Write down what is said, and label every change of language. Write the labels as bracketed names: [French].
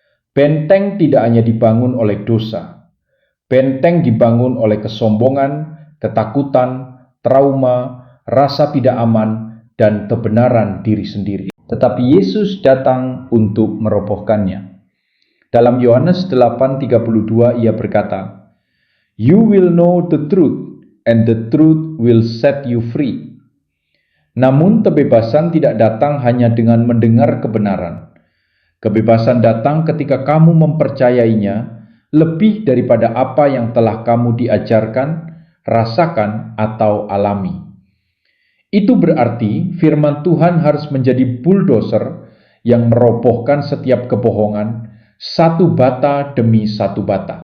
[Indonesian] Benteng tidak hanya dibangun oleh dosa. Benteng dibangun oleh kesombongan, ketakutan, trauma, rasa tidak aman, dan kebenaran diri sendiri. Tetapi Yesus datang untuk merobohkannya. Dalam Yohanes 8:32 ia berkata, [English] "You will know the truth, and the truth will set you free." [Indonesian] Namun kebebasan tidak datang hanya dengan mendengar kebenaran. Kebebasan datang ketika kamu mempercayainya lebih daripada apa yang telah kamu diajarkan, rasakan, atau alami. Itu berarti firman Tuhan harus menjadi bulldozer yang merobohkan setiap kebohongan, satu bata demi satu bata.